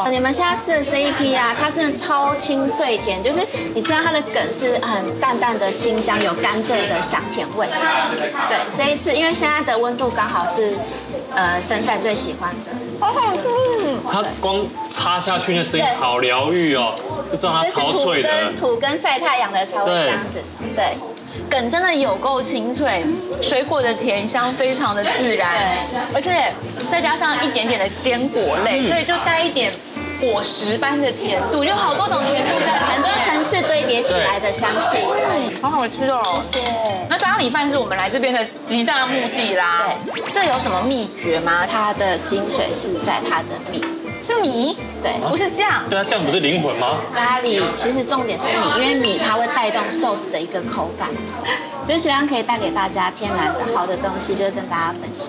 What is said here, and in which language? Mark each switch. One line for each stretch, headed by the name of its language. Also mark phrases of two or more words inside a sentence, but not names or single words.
Chinese: 你們現在吃的這一批啊，它真的超清脆甜，就是你吃到它的梗是很淡淡的清香，有甘蔗的香甜味。對，這一次因為現在的溫度剛好是生菜最喜歡的，好好吃。它光插下去那聲音好療癒哦，就知道它超脆的。土跟曬太陽的才會這樣子，對。梗真的有夠清脆，水果的甜香非常的自然，而且再加上一點點的堅果類，所以就帶一點果實般的甜度，有好多種甜度在，很多層次堆疊起來的香氣，好好吃哦！謝謝。那咖喱飯是我們來這邊的極大目的啦。對，這有什麼秘訣嗎？它的精髓是在它的米。是米，對，不是醬。對啊，醬不是靈魂嗎？咖喱其實重點是米，因為米它會帶動壽司的一個口感，就是希望可以帶給大家天然的好的東西，就是跟大家分享。